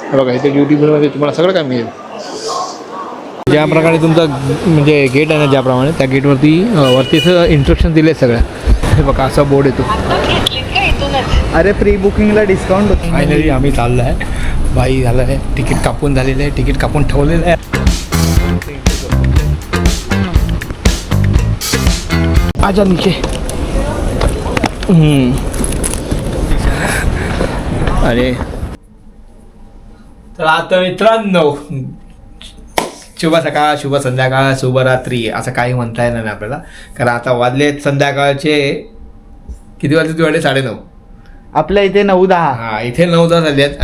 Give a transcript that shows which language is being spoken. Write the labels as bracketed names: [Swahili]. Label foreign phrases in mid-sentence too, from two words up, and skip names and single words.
[Marathi] बघा इथे ड्युटी फ्रीमध्ये तुम्हाला सगळं काय मिळेल. ज्या प्रकारे तुमचा म्हणजे गेट आहे ना, ज्याप्रमाणे त्या गेटवरती वरतीच इन्स्ट्रक्शन दिले सगळ्या. हे बघा असा बोर्ड येतो. अरे प्री बुकिंगला डिस्काउंट होतं. फायनली आम्ही चाललो आहे. बाई झालं आहे, तिकीट कापून झालेलं आहे, तिकीट कापून ठेवलेलं आहे. [Hindi] आजा नीचे. [Marathi] अरे तर आता मित्रांनो, शुभ सकाळ, शुभ संध्याकाळ, शुभरात्री असं काही म्हणता येणार नाही आपल्याला. कारण आता वाजले संध्याकाळचे किती वाजले? तू वाजले 9:30. आपल्या इथे 9-10. हां, इथे 9-10 झाले आहेत.